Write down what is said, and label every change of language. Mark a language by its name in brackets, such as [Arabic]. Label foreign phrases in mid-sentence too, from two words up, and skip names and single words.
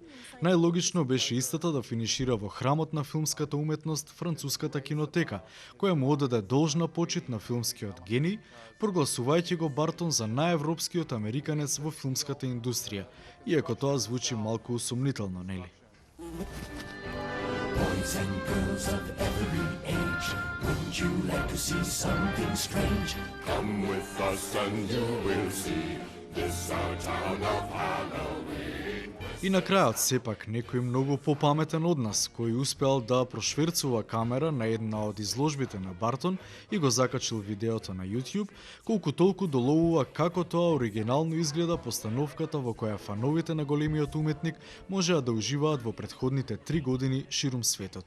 [Macedonian] Најлогично беше истата да финишира во храмот на филмската уметност, француската Кинотека, која му одаде должна почит на филмскиот гений, прогласувајќи го Бартон за најевропскиот американец во филмската индустрија, иако тоа звучи малку усомнително, нели? [English] Boys and girls of every age, wouldn't you like to see something strange? Come with us and you will see this our town of Halloween. [Macedonian] И на крајот сепак некој многу попаметен од нас, кој успеал да прошверцува камера на една од изложбите на Бартон и го закачил видеото на YouTube, колку толку доловува како тоа оригинално изгледа постановката во која фановите на големиот уметник можеа да уживаат во претходните 3 години ширум светот.